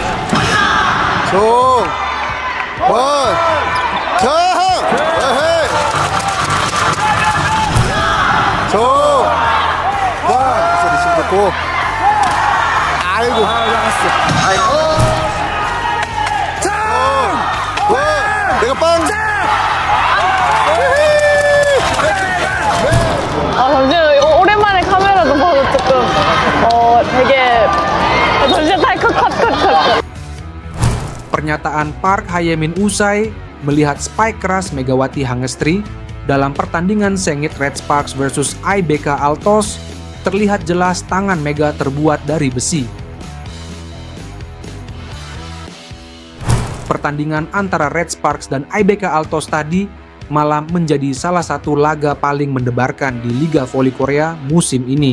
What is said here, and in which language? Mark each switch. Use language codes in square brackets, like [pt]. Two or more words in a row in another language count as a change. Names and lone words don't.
[ko] 종 원 장 에헤이 종 원 소리 심 좋고 아이고 아이고 원 내가 빵 잠시만요. 오랜만에 카메라도 봐서 조금 되게 잠시만 컷. [id] Pernyataan Park Hae-min usai melihat spike keras Megawati Hangestri dalam pertandingan sengit Red Sparks versus IBK Altos, terlihat jelas tangan Mega terbuat dari besi. Pertandingan antara Red Sparks dan IBK Altos tadi malah menjadi salah satu laga paling mendebarkan di Liga Voli Korea musim ini.